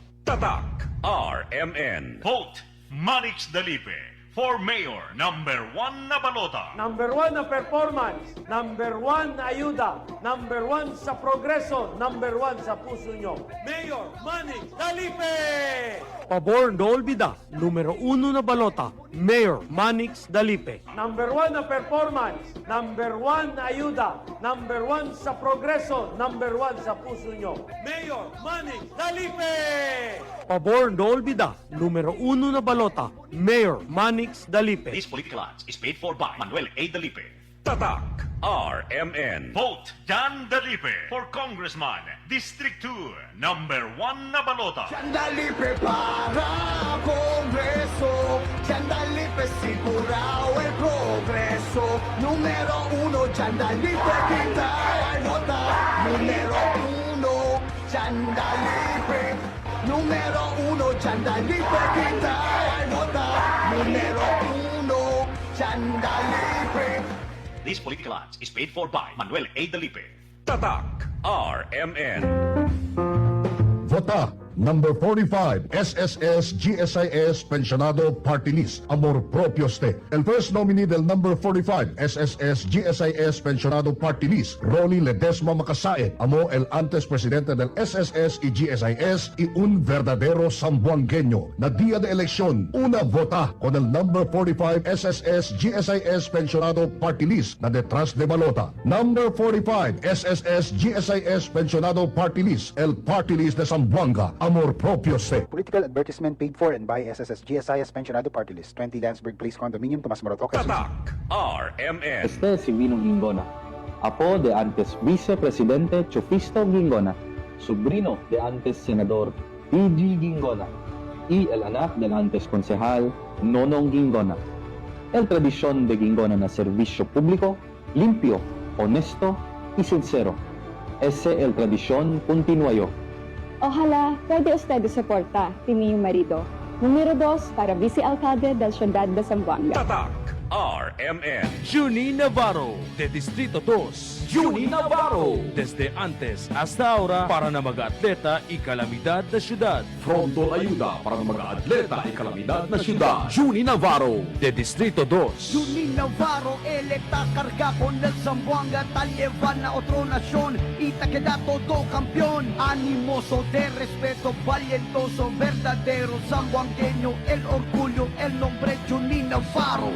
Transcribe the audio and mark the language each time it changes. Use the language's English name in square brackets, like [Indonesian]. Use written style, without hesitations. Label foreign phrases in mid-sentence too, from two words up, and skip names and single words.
[Filipino] Tatak RMN. [English] Vote Manix Dalipe for Mayor #1 [Chavacano] na balota. Number 1 na performance, number 1 na ayuda, number 1 sa progreso, number 1 [Filipino] sa puso nyo. [Chavacano] Mayor Manny Dalipe! Pabor no olvida, numero 1 na balota, Mayor Manix Dalipe. Number 1 na performance, number 1 na ayuda, number 1 sa progreso, number 1 [Filipino] sa puso nyo. [Chavacano] Mayor Manny Dalipe! Pabor no olvida, numero 1 na balota, Mayor Manix Dalipe. [English] This political ads is paid for by Manuel A. Dalipe. [Filipino] Tatak RMN. [English] Vote Jan Dalipe for Congressman District 2 #1 [Chavacano] na balota. Dalipe para Congreso, Dalipe sigurado el progreso. Número 1, Dalipe quita el vota. Número 1, Dalipe. Número 1, Dalipe quita el vota. Número 1, Dalipe. [English] This political ads is paid for by Manuel A. Dalipe. [Filipino] Tatak RMN. [Chavacano] Vota number 45, SSS GSIS Pensionado Party List, Amor Propio Ste. El first nominee del number 45, SSS GSIS Pensionado Party List, Rolly Ledesma Macasae, amo el antes presidente del SSS y GSIS y un verdadero zamboangueño. Na día de elección, una vota con el number 45 SSS GSIS Pensionado Party List na detrás de balota. Number 45, SSS GSIS Pensionado Party List, el Party List de Zamboanga. Amor propio se. [English] Political advertisement paid for and by SSS GSIS Pensionado Party List, 20 Landsberg Place Condominium, Tomas Morato, Quezon City. [Filipino] Tatak RMN. [Chavacano] Este si Vino Gingona, apo de antes Vice-Presidente Chufisto Gingona, sobrino de antes Senador P.G. Gingona, y el anak del antes Concejal Nonong Gingona. El tradición de Gingona na servicio público, limpio, honesto y sincero. Ese el tradición continuayo. Ojalá pwede usted suporta, Tini Marido. Número 2 para vice-alcalde del Ciudad de Zamboanga. [Filipino] Tatak RMN. [Chavacano] Juni Navarro, de Distrito 2. Juni Navarro, desde antes hasta ahora para na mga atleta y calamidad na syudad. Frontol ayuda para ng mga atleta y kalamidad na syudad. Juni Navarro, de Distrito 2. Junín Navarro, electa carga con el Zamboanga, tal llevan a otra nación y te queda todo campeón. Animoso de respeto, valientoso, verdadero zamboangueño, el orgullo, el nombre Junín Navarro.